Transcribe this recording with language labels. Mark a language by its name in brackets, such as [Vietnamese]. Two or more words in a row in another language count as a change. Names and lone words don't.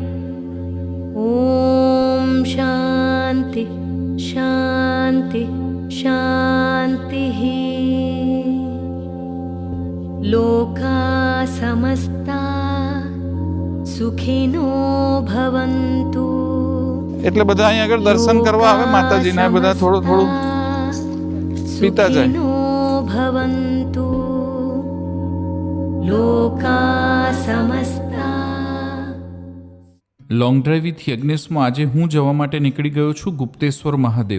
[Sanskrit] ॐ शान्ति शान्ति शान्तिः। लोका समस्ता सुखिनो भवन्तु। [Gujarati] એટલે બધા અહીં આગળ દર્શન કરવા આવે માતાજીના, બધા થોડું થોડું પીતા જાય। [Sanskrit] ભવन्तુ લોકા સમસ્તા। [Gujarati] લોંગ ડ્રાઈવ વિથ યજ્ઞેશમાં આજે હું જવા માટે નીકળી ગયો છું ગુપ્તેશ્વર મહાદેવ।